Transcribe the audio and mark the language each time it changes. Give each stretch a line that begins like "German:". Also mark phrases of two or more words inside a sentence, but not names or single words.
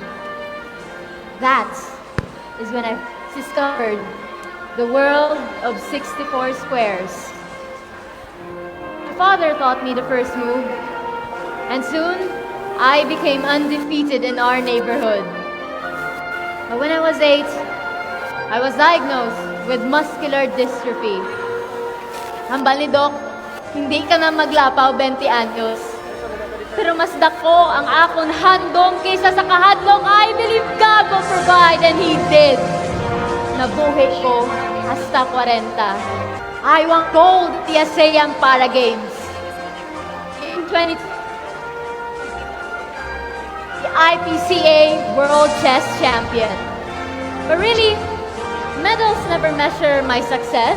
English: That is when I discovered the world of 64 squares. My father taught me the first move, and soon I became undefeated in our neighborhood. But when I was 8, I was diagnosed with muscular dystrophy.
Hiligaynon: Ang balidok, hindi ka na maglapaw 20 anyos. Pero mas dako ang akong handom kaysa sa kahadlong.
English: I believe God will provide, and He did.
Hiligaynon: Nabuhay ko hasta 40.
English: I won gold at the ASEAN Para Games. In 20, the IPCA World Chess Champion. But really, medals never measure my success.